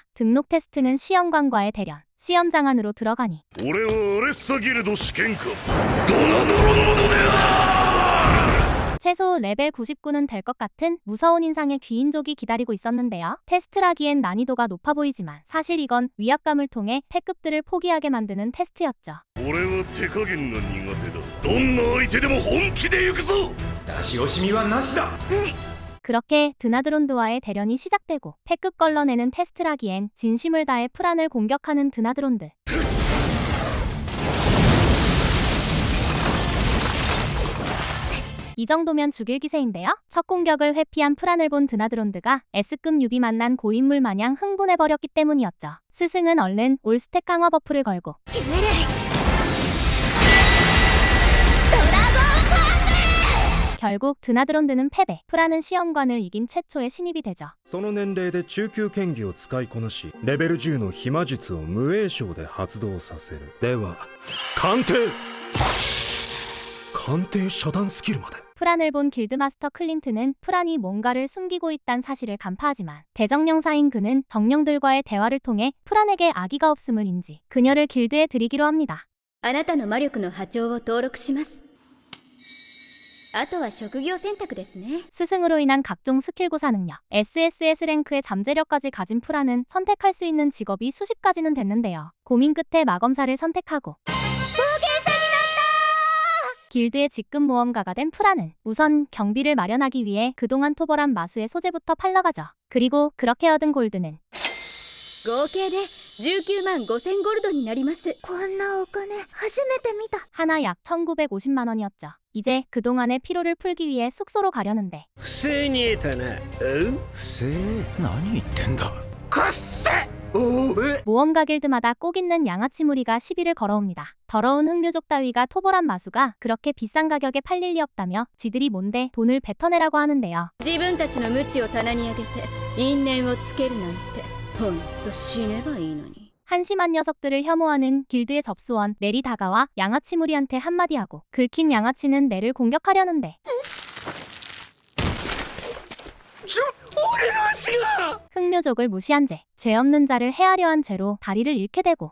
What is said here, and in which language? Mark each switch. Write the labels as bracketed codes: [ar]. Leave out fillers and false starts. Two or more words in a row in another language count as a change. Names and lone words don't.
[ko] 등록 테스트는 시험관과의 대련. 시험장 안으로 들어가니 [ja] 俺はアレッサギルド試験官ドナドロン者である。 [ko] 최소 레벨 99는 될 것 같은 무서운 인상의 귀인족이 기다리고 있었는데요. 테스트라기엔 난이도가 높아 보이지만 사실 이건 위압감을 통해 태급들을 포기하게 만드는 테스트였죠. [ja] 俺は手加減が苦手だ。どんな相手でも本気で行くぞ。出し惜しみはなしだ。 [ko] 그렇게 드나드론드와의 대련이 시작되고 패급 걸러내는 테스트라기엔 진심을 다해 프란을 공격하는 드나드론드. 이 정도면 죽일 기세인데요. 첫 공격을 회피한 프란을 본 드나드론드가 S급 유비 만난 고인물 마냥 흥분해버렸기 때문이었죠. 스승은 얼른 올스택 강화 버프를 걸고 [ja] 決めるドラゴンファング [ko] 결국 드나드론드는 패배. 프란은 시험관을 이긴 최초의 신입이 되죠. [ja] その年齢で中級剣技を使いこなしレベル10の秘魔術を無影響で発動させる。では鑑定遮断スキルまで。 [ko] 프란을 본 길드마스터 클림트는 프란이 뭔가를 숨기고 있다는 사실을 간파하지만 대정령사인 그는 정령들과의 대화를 통해 프란에게 악의가 없음을 인지 그녀를 길드에 들이기로 합니다. [ja] あなたの魔力の波長を登録します。あとは職業選択ですね。 [ko] 스승으로 인한 각종 스킬 구사 능력, SSS 랭크의 잠재력까지 가진 프란은 선택할 수 있는 직업이 수십 가지는 됐는데요. 고민 끝에 마검사를 선택하고 길드의 직급 모험가가 된 프란은 우선 경비를 마련하기 위해 그동안 토벌한 마수의 소재부터 팔러 가죠. 그리고 그렇게 얻은 골드는 [ja] 合計で19万5000ゴルドになります。こんなお金初めて見た [ko] 하나 약 1950만 원이었죠. 이제 그동안의 피로를 풀기 위해 숙소로 가려는데 [ja] 不正に得たな。不正？何言ってんだ。 [ko] 모험가 길드마다 꼭 있는 양아치 무리가 시비를 걸어옵니다. 더러운 흑묘족 따위가 토벌한 마수가 그렇게 비싼 가격에 팔릴 리 없다며 지들이 뭔데 돈을 뱉어내라고 하는데요. [ja] 自分たちの無知を棚に上げて因縁をつけるなんてほんと死ねばいいのに。 [ko] 한심한 녀석들을 혐오하는 길드의 접수원 넬이 다가와 양아치 무리한테 한마디 하고 긁힌 양아치는 넬을 공격하려는데 흑묘족을 무시한 죄 없는 자를 해하려 한 죄로 다리를 잃게 되고